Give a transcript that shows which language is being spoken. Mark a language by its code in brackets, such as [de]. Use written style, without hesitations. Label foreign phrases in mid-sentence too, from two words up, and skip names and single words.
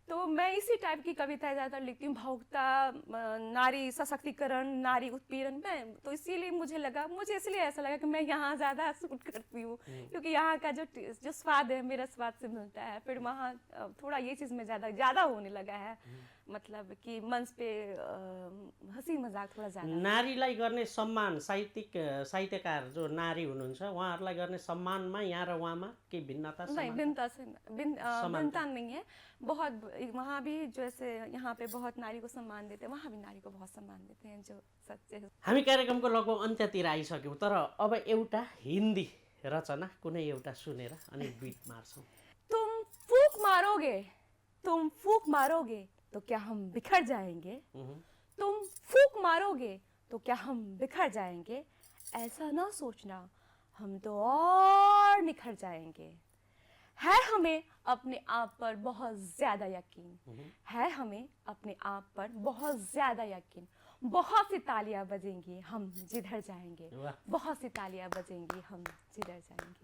[hi] तो मैं इसी टाइप की कविताएं ज़्यादातर लिखती हूँ, भावुकता, नारी सशक्तिकरण, नारी उत्पीड़न। मैं तो इसीलिए मुझे इसलिए ऐसा लगा कि मैं यहाँ ज़्यादा सूट करती हूँ, क्योंकि यहाँ का जो स्वाद है मेरा स्वाद से मिलता है। फिर वहाँ थोड़ा ये चीज़ में ज़्यादा होने लगा है, मतलब कि मंच पे हंसी मजाक थोड़ा ज़्यादा। [ne] नारीलाई गर्ने सम्मान, साहित्यकार जो नारी हुनुहुन्छ उहाँहरूलाई गर्ने सम्मानमा यहाँ र उहाँमा केही भिन्नता [hi] नहीं, भिन्नता नहीं है। बहुत वहाँ भी जैसे यहाँ पे बहुत नारी को सम्मान देते हैं, वहाँ भी नारी को बहुत सम्मान देते हैं, जो सच्चे। [ne] हामी कार्यक्रमको लगभग अन्त्यतिर आइसक्यौँ, तर अब एउटा हिन्दी रचना कुनै एउटा सुनेर अनि बिट मार्छौँ। [hi] तुम फूक मारोगे तो क्या हम बिखर जाएंगे, तुम फूक मारोगे तो क्या हम बिखर जाएंगे, ऐसा ना सोचना हम तो और निखर जाएंगे। है हमें अपने आप पर बहुत ज्यादा यकीन, है हमें अपने आप पर बहुत ज्यादा यकीन, बहुत सी तालियां बजेंगी हम जिधर जाएंगे, बहुत सी तालियां बजेंगी हम जिधर जाएंगे।